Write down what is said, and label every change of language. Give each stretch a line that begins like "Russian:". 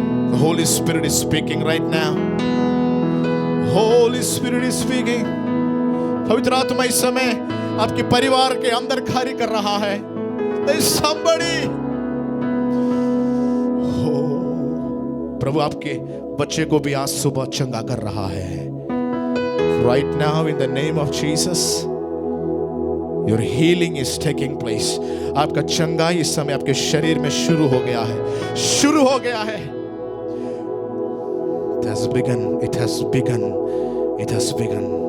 English: The Holy Spirit is speaking right now। Holy Spirit is speaking।
Hindi: पवित्र आत्मा इस समय आपके परिवार के अंदर कार्य कर रहा है।
English: There is somebody।
Hindi: प्रभु आपके बच्चे को भी आज सुबह चंगा कर रहा है।
English: Right now in the name of Jesus, your healing is taking place।
Hindi: आपका चंगाई इस समय आपके शरीर में शुरू हो गया है, शुरू हो गया है।
English: It has begun, it has begun, it has begun।